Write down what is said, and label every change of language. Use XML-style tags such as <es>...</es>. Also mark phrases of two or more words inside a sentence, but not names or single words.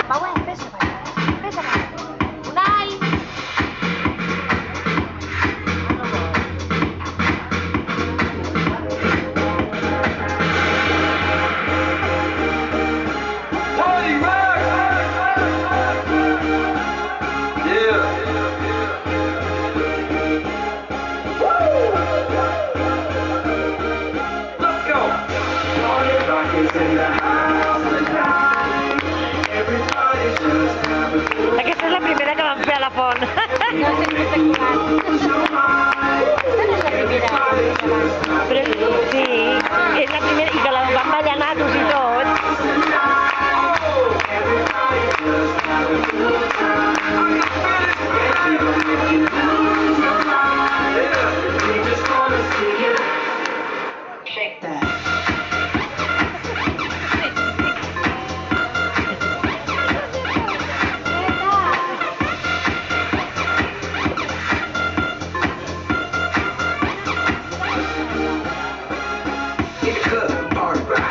<it>Ma guarda, pensa che Unai.</it> <en>Party rock! Yeah. Woo! Let's go! Party rock is in the house tonight. Everybody just have a good</en> <ca>Aquesta és la primera que vam fer a la font. No sé Però sí, és la primera i que la vam ballar natos i tot.</ca> <en>Shake that. In the club, party rock.</en>